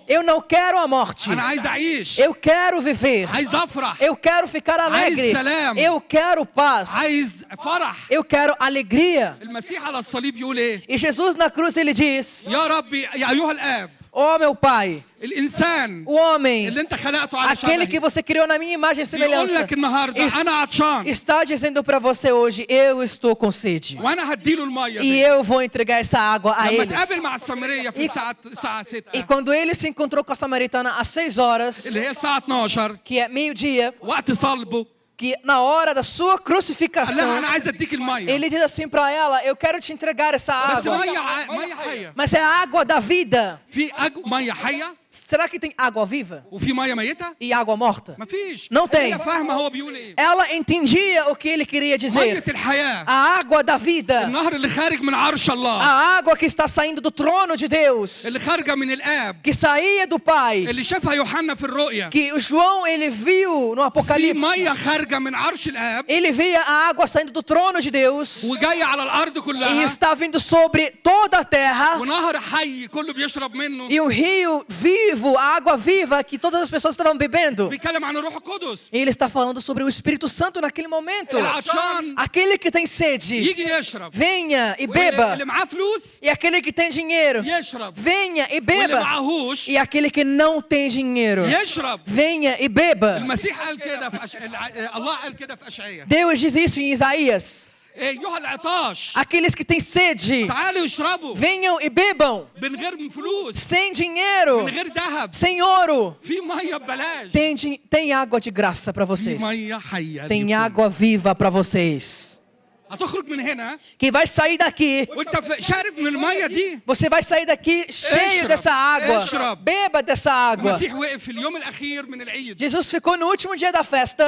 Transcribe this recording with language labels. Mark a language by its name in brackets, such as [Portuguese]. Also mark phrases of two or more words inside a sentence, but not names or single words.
[Portuguese] Eu não quero a morte. [Arabic] انا عايز اعيش. [Portuguese] Eu quero viver. [Arabic] عايز افرح. [Portuguese] Eu quero ficar alegre. [Arabic] سلام. [Portuguese] Eu quero paz. [Arabic] عايز فرح. [Portuguese] Eu quero alegria. [Arabic] المسيح على الصليب يقول ايه؟ [Portuguese] E Jesus na cruz ele diz, [Arabic] يا ربي يا ايها الاب [Portuguese] ó meu Pai, [Arabic] الانسان [Portuguese] o homem, [Arabic] اللي انت خلقته على [Portuguese] aquele que [Arabic] شبهي [Portuguese] você criou na minha imagem e [Arabic] بيقول [Portuguese] semelhança, [Arabic] لك النهارده انا عطشان [Portuguese] está dizendo para você hoje, eu estou com sede. [Arabic] وانا هديله الميه [Portuguese] E [Arabic] دي. [Portuguese] eu vou entregar essa água a [Arabic] لما [Portuguese] eles. [Arabic] اتقابل مع السامريه في الساعه [Portuguese] E 6 quando ele se encontrou com a samaritana às 6 horas, [Arabic] اللي هي الساعه 12 [Portuguese] que é meio-dia, [Arabic] وقت صلبه [Portuguese] que na hora da sua [Arabic] قال لها [Portuguese] crucificação, [Arabic] انا عايز اديك الميه [Portuguese] ele diz assim para ela, eu quero te entregar essa [Arabic] بس [Portuguese] água, [Arabic] ميه حيه [Portuguese] mas é a água da vida. [Arabic] في ميه حيه [Portuguese] Será que tem água viva [Arabic] وفي ميه ميته [Portuguese] e água morta? [Arabic] مفيش [Portuguese] Não tem. [Arabic] هي فاهمه هو بيقول ايه [Portuguese] Ela entendia o que ele queria [Arabic] ميه [Portuguese] dizer. [Arabic] الحياه [Portuguese] A água da vida, [Arabic] النهر اللي خارج من عرش الله [Portuguese] a água que está saindo do trono de Deus, [Arabic] اللي خارجه من الاب [Portuguese] que saía do Pai, [Arabic] اللي شافها يوحنا في الرؤيا [Portuguese] que o João ele viu no [Arabic] في [Portuguese] Apocalipse. [Arabic] ميه خارجه من عرش الاب [Portuguese] Ele via a água saindo do trono de Deus [Arabic] وجايه على الارض [Portuguese] e [Arabic] كلها [Portuguese] está vindo sobre toda a terra, [Arabic] ونهر حي كله بيشرب منه [Portuguese] e um rio vivo, a água viva que todas as pessoas estavam bebendo. [Arabic] بيتكلم عن الروح القدس [Portuguese] E ele está falando sobre o Espírito Santo naquele momento. [Arabic] العطشان [Portuguese] Aquele que tem sede, [Arabic] يجي يشرب [Portuguese] venha e [Arabic] اللي [Portuguese] beba. [Arabic] معاه فلوس [Portuguese] E aquele que tem dinheiro, [Arabic] يشرب [Portuguese] venha e [Arabic] واللي [Portuguese] beba. [Arabic] معهوش [Portuguese] E aquele que não tem dinheiro, [Arabic] يشرب [Portuguese] venha e beba. [Arabic] المسيح قال كده في الله قال كده في اشعياء [Portuguese] Deus diz isso em Isaías. [Arabic] ايها العطاش [Portuguese] Aqueles que têm sede, [Arabic] تعالوا اشربوا [Portuguese] venham e bebam. [Arabic] من غير فلوس [Portuguese] Sem dinheiro, [Arabic] من غير ذهب [Portuguese] sem ouro. [Arabic] في ميه ببلاش [Portuguese] Tem água de graça para [Arabic] في [Portuguese] vocês. [Arabic] ميه حيه [Portuguese] Tem [Arabic] ليكم. [Portuguese] água viva para vocês. [Arabic] هتخرج من هنا [Portuguese] Que vai sair daqui. [Arabic] وانت شارب من الميه دي. [Portuguese] Você vai sair daqui cheio [Arabic] Eshra, [Portuguese] dessa água. [Arabic] Eshra. [Portuguese] Beba dessa água. [Arabic] المسيح وقف في اليوم الاخير من العيد [Portuguese] Jesus ficou no último dia da festa.